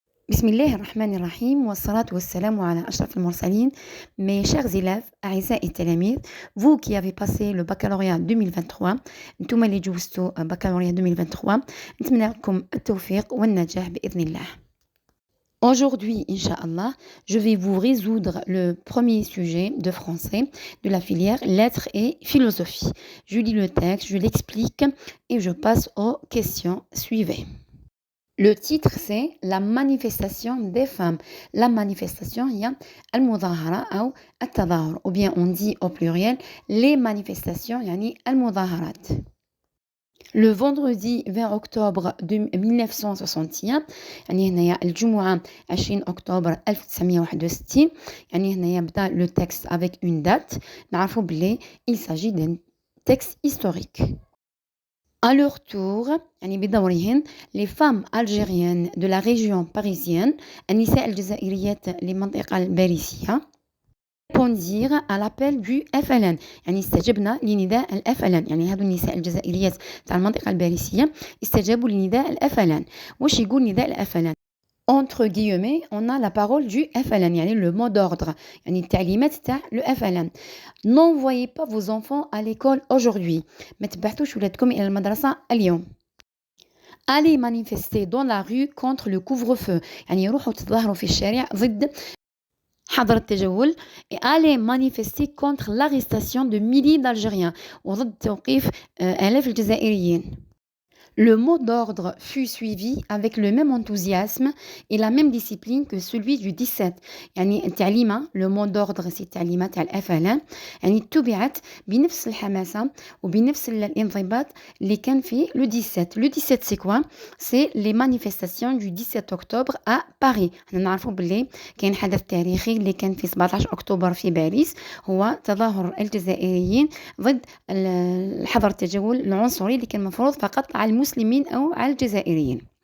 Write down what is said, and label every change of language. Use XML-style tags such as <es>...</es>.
<ar>بسم الله الرحمن الرحيم والصلاة والسلام على أشرف المرسلين.</ar> <fr>Mes chers élèves,</fr> <ar>أعزائي التلاميذ,</ar> <fr>vous qui avez passé le baccalauréat 2023,</fr> <ar>انتم اللي جوزتوا baccalauréat 2023, نتمنى لكم التوفيق والنجاح بإذن الله.</ar> <fr>Aujourd'hui, Inch'Allah, je vais vous résoudre le premier sujet de français de la filière lettres et philosophie. Je lis le texte, je l'explique et je passe aux questions. Suivez. Le titre, c'est la manifestation des femmes. La manifestation, il y a</fr> <ar>al-mudahara ou al-tadahur.</ar> <fr>Ou bien on dit au pluriel les manifestations,</fr> <ar>yani al-mudaharat.</ar> <fr>Le vendredi 20 octobre 1961</fr> <ar>يعني هنايا الجمعة 20 أكتوبر 1961 يعني هنايا بدا</ar> <fr>le texte avec une date</fr> <ar>نعرفوا بلي</ar> <fr>il s'agit d'un texte historique. À leur tour,</fr> <ar>يعني بدورهن</ar> <fr>les femmes algériennes de la région parisienne</fr> <ar>النساء الجزائريات لمنطقة الباريسية</ar> <fr>répondirent à l'appel du FLN</fr> <ar>يعني استجبنا لنداء ال FLN يعني هذو النساء الجزائريات تاع المنطقة الباريسية استجابوا لنداء ال FLN. واش يقول نداء ال FLN؟</ar> <fr>Entre guillemets, on a la parole du FLN, يعني le mot d'ordre,</fr> <ar>يعني التعليمات تاع</ar> <fr>le FLN. N'envoyez pas vos enfants à l'école aujourd'hui.</fr> <ar>ما تبعثوش ولادكم إلى المدرسة اليوم.</ar> <fr>Allez manifester dans la rue contre le couvre-feu.</fr> <ar>يعني روحوا تظاهروا في الشارع ضد حظر التجول.</ar> <fr>Et allez manifester contre l'arrestation de milliers d'Algériens.</fr> <ar>وضد توقيف آلاف الجزائريين.</ar> <fr>Le mot d'ordre fut suivi avec le même enthousiasme et la même discipline que celui du 17.</fr> <ar>يعني التعليمة</ar> <fr>le mot d'ordre c'est</fr> <ar>التعليمة تاع الFLN يعني اتبعت بنفس الحماسة وبنفس الانضباط اللي كان في</ar> <fr>le 17. Le 17 c'est quoi? C'est les manifestations du 17 octobre à Paris.</fr> <ar>احنا نعرفوا باللي كاين حدث تاريخي اللي كان في 17 أكتوبر في باريس هو تظاهر الجزائريين ضد الحظر التجول العنصري اللي كان مفروض فقط على المسلمين أو على الجزائريين.</ar>